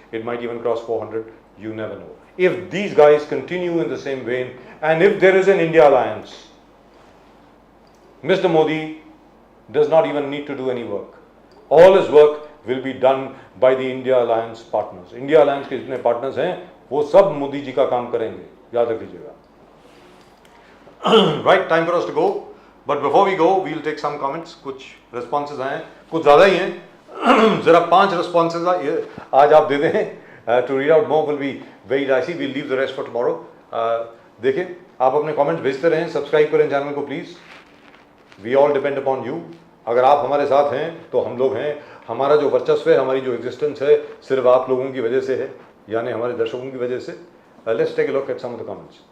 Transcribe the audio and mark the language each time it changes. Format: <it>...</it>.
<en>It might even cross 400. You never know. If these guys continue in the same vein, and if there is an India alliance, Mr. Modi does not even need to do any work. All his work will be done by the India Alliance partners.</en> <hi>India Alliance के जितने partners हैं, वो सब मोदी जी का काम करेंगे, याद रख लीजिएगा.</hi> <en>Right, time for us to go. But before we go, we'll take some comments.</en> <hi>कुछ responses आए हैं, कुछ ज़्यादा ही हैं. जरा 5 responses आज आप दे दें.</hi> <en>To read out more will be very dicey. We'll leave the rest for tomorrow.</en> <hi>देखें, आप अपने comments भेजते रहें. Subscribe करें चैनल को please.</hi> <en>We all depend upon you.</en> <hi>अगर आप हमारे साथ हैं तो हम लोग हैं. हमारा जो वर्चस्व है, हमारी जो एग्जिस्टेंस है, सिर्फ आप लोगों की वजह से है, यानी हमारे दर्शकों की वजह से.</hi> <en>Let's take a look at some of the comments.</en>